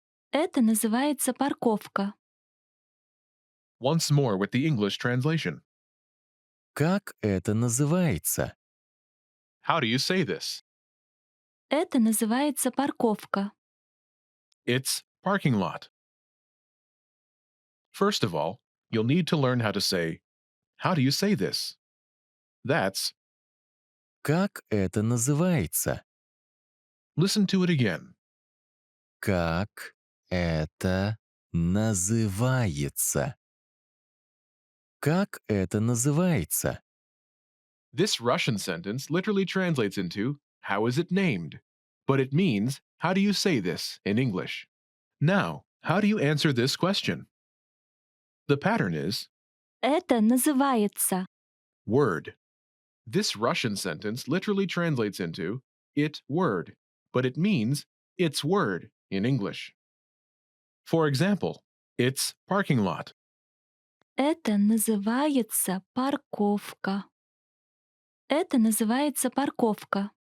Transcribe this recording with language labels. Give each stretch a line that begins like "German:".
Russian: Это называется парковка.
English: Once more with the English translation.
Russian: Как это называется?
English: How do you say this?
Russian: Это называется парковка.
English: It's parking lot. First of all, you'll need to learn how to say, how do you say this? That's,
Russian: Как это называется?
English: listen to it again.
Russian: Как это называется? Как это называется?
English: This Russian sentence literally translates into, how is it named? But it means, how do you say this in English? Now, how do you answer this question? The pattern is,
Russian: Это называется.
English: word. This Russian sentence literally translates into, it word, but it means, it's word in English. For example, it's parking lot.
Russian: Это называется парковка. Это называется парковка.